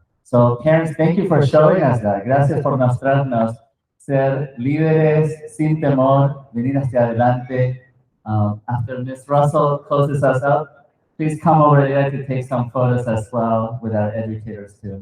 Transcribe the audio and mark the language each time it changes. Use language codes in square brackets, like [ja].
[en] So parents, thank you for showing us that. [es] Gracias por mostrarnos ser líderes sin temor, venir hacia adelante. [en] After Ms. Russell closes us up, please come over here to take some photos as well with our educators too.